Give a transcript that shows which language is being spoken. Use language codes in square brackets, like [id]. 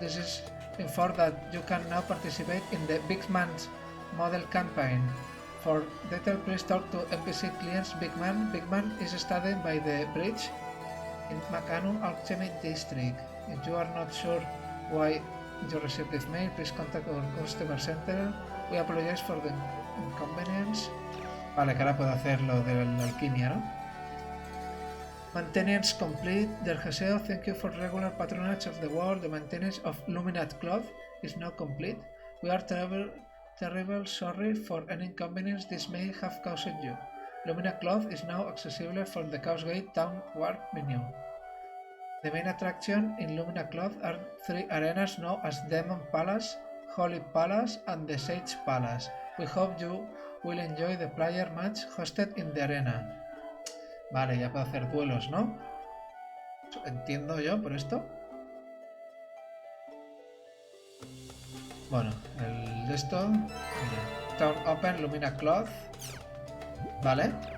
[en] This is informed that you can now participate in the Big Man's model campaign. For detail, please talk to NPC clients Big Man. Big Man is studied by the bridge in Makanu Alchemy District. If you are not sure why you received this mail, please contact our customer center. We apologize for the inconvenience. [es] Vale, que ahora puedo hacer lo de la alquimia, ¿no? [en] Maintenance complete. Dear Haseo, thank you for regular patronage of the world. The maintenance of Luminat Cloth is now complete. We are terrible sorry for any inconvenience this may have caused you. Lumina Cloth is now accessible from the Chaos Gate downward menu. The main attraction in Lumina Cloth are 3 arenas known as Demon Palace, Holy Palace and the Sage Palace. We hope you will enjoy the player match hosted in the arena. [es] Vale, ya puedo hacer duelos, ¿no? Entiendo yo por esto. Bueno, el de esto... Mira, Town Open, Lumina Cloth. Vale.